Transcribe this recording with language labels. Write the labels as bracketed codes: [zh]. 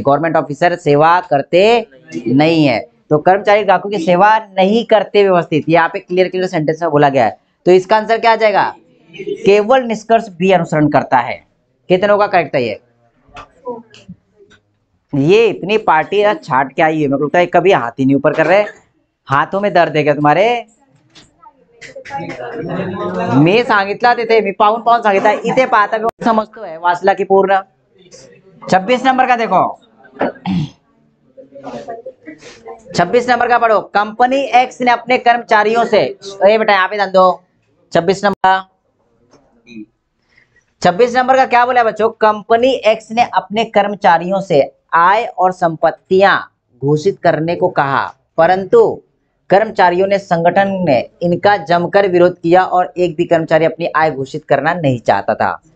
[hi] Government officer सेवा करते नहीं है, तो कर्मचारी ग्राहकों की सेवा नहीं करते व्यवस्थित, यहाँ पे क्लियर सेंटेंस में बोला गया है। तो इसका आंसर क्या आ जाएगा? केवल निष्कर्ष भी अनुसरण करता है। कितनों का करेक्ट है ये इतनी पार्टी छाट के आई है, मेरे को लगता है कभी हाथ ही नहीं ऊपर कर रहे। हाथों में दर्द है क्या तुम्हारे? [mr] मी सांगितलं तिथे, मी पाहून पाहून सांगितलं, इथे पाहता समजतोय वाचला की पूर्ण। [hi] 26 नंबर का देखो, 26 नंबर का पढ़ो। कंपनी एक्स ने अपने कर्मचारियों से, ये बेटा यहाँ पे ध्यान दो, 26 नंबर, 26 नंबर का क्या बोला बच्चों? कंपनी एक्स ने अपने कर्मचारियों से आय और संपत्तियां घोषित करने को कहा, परंतु कर्मचारियों ने संगठन ने इनका जमकर विरोध किया और एक भी कर्मचारी अपनी आय घोषित करना नहीं चाहता था।